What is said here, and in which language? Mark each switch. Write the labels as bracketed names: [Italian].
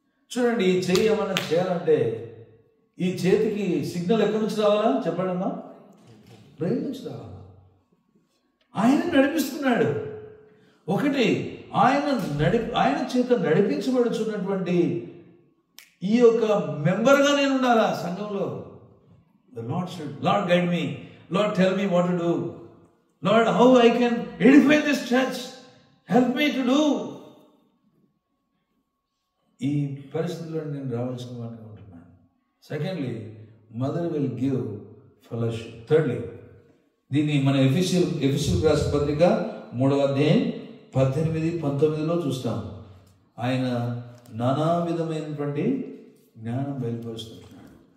[Telugu] చూడండి, ఈ చెయ్యి ఏమన్నా చేయాలంటే ఈ చేతికి సిగ్నల్ ఎక్కడి నుంచి రావాలా చెప్పండి అమ్మా? బ్రెయిన్ నుంచి రావాలా. ఆయన నడిపిస్తున్నాడు. ఒకటి, ఆయన చేత నడిపించబడుచున్నటువంటి ఈ యొక్క మెంబర్గా నేను ఉండాలా సంఘంలో. [English] The Lord should, Lord guide me, Lord tell me what to do, Lord how I can edify this church, help me to do. [Telugu] ఈ పరిస్థితుల్లో నేను రావాల్సిన వాడిని ఉంటున్నాను. Secondly, [English] Mother will give fellowship. [Telugu] Thirdly, దీన్ని మన ఎఫెసీయులకు రాసిన పత్రిక 3వ అధ్యాయం 18-19 చూస్తాం. ఆయన నానా విధమైనటువంటి జ్ఞానం బయలుపరుస్తుంటున్నాడు.